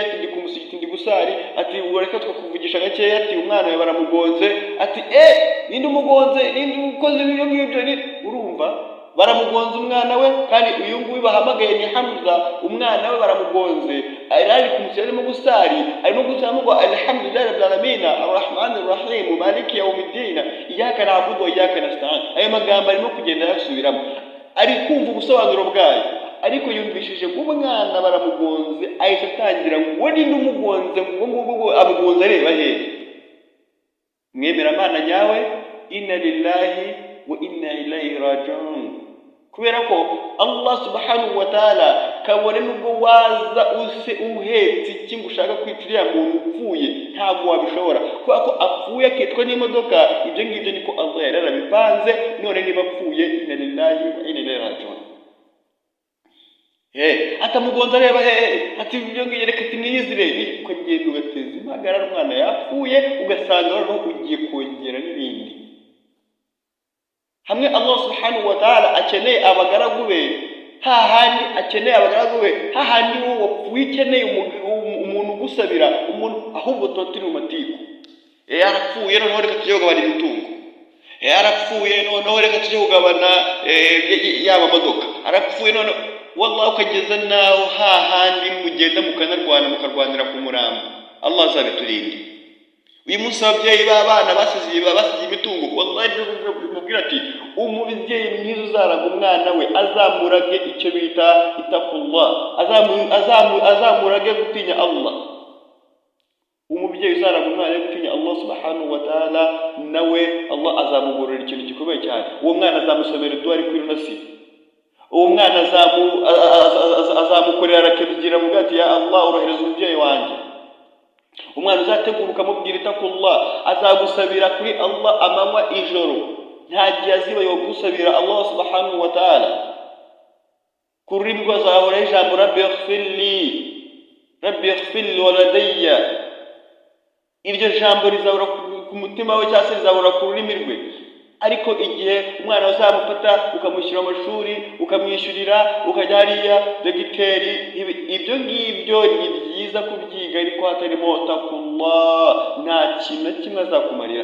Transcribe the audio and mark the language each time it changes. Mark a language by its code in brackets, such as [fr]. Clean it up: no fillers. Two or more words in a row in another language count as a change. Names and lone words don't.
[rw] Ati ndi ku musigiti ndi gusari. Ati ureka twakuvugisha gakeya. Ati umwana we baramugonze. Ati ninde umugonze? Ninde ukoze ibyo ngibyo? Urumva baramugonze umwana we, kandi uyu nguyu bahamagaye ni Hamza, umwana we baramugonze, ari ku musigiti arimo gusari, arimo gusaba ngo [ar] الحمد لله رب العالمين الرحمن الرحيم مالك يوم الدين إياك نعبد وإياك نستعين. [rw] Ayo magambo arimo kugenda yasubiramo, ari kumva ubusobanuro bwayo, ariko yumvishije umwana baramugonze, ahita atangira ngo ninde umugonze, ngo amugonze areba hehe. Mwemera Imana nyawe, [ar] إنا لله وإنا إليه راجعون. [rw] Kubera ko Allah [ar] سبحانه وتعالى [rw] kabone nubwo waza uhetse iki ngo ushaka kwicira muntu upfuye, ntabwo wabishobora, kubera ko apfuye akitwa n'imodoka. Ibyo ngibyo niko Allah yarabipanze. None niba apfuye, [ar] إنا لله وإنا إليه راجعون. [rw] Atamugonza areba ati ibyo ngibyo reka tiniyizire, niko ngenda ugateza impagarara umwana yapfuye, ugasanga noneho ugiye kongera n'ibindi. Hamwe Allah [ar] سبحانه وتعالى [rw] akeneye abagaragu be, hahandi akeneye abagaragu be, hahandi wowe wapfuye ukeneye umuntu ugusabira, umuntu ahubwo turi mu matiku. Yarapfuye noneho reka tujye kugabana imitungo, yarapfuye noneho reka tujye kugabana yaba modoka, arapfuye noneho wallahi ukageza naho hahandi mugenda mukarwanira ku murambo. Allah azabiturinde. Uyu munsi ababyeyi b'abana basize imitungo, wallahi mubwira ati umubyeyi mwiza uzaraga umwana we azamurage icyo bita itakullah, azamurage gutinya Allah. Umubyeyi uzaraga umwana we gutinya Allah [ar] سبحانه وتعالى, [rw] nawe Allah azamugorora ikintu gikomeye cyane. Uwo mwana azamusomera dua ari kuri nasi, uwo mwana azamukorera arakebigira mu gati, ya Allah orohereza umubyeyi wanjye. Umwana uzategura ukamubwira itakullah, azagusabira kuri Allah amanywa ijoro, nta gihe aziba yo gusabira Allah [ar] سبحانه وتعالى. [rw] Ku rurimi rw'azahoraho ijambo [ar] ربي اغفر لي ولوالدي. [rw] Iryo jambo rizahora ku mutima we cyangwa se rizahora ku rurimi rwe. ariko igihe umwana uzamufata ukamushyira amashuri ukamwishyurira ukajya hariya dogiteri, ibyo ngibyo ni byiza kubyiga ariko hatarimo takullah, nta kintu na kimwe azakumarira.